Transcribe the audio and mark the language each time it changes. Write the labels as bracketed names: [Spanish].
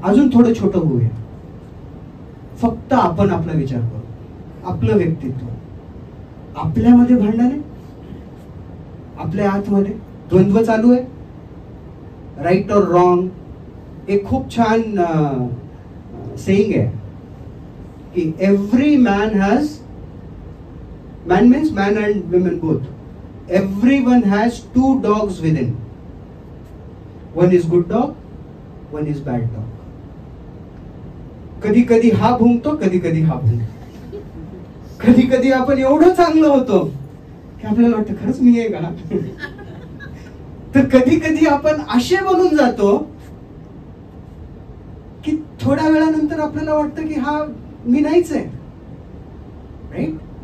[Marathi] अजून थोडं छोटं होऊया. फक्त आपण आपला विचार करू, आपलं व्यक्तित्व, आपल्यामध्ये भांडण आहे, आपल्या आतमध्ये द्वंद्व चालू आहे, राईट और रॉंग. एक खूप छान सेइंग आहे की [English] Every man has, man means man and women both, everyone has 2 dogs within. One is good dog, one is bad dog. [Marathi] कधी कधी हा भुंकतो, कधी कधी हा भुंकतो. कधी कधी आपण एवढं चांगलं होतो की आपल्याला वाटतं खरंच मी आहे का. तर कधी कधी आपण असे बनून जातो की थोड्या वेळानंतर आपल्याला वाटतं की हा मी नाहीच आहे, राईट.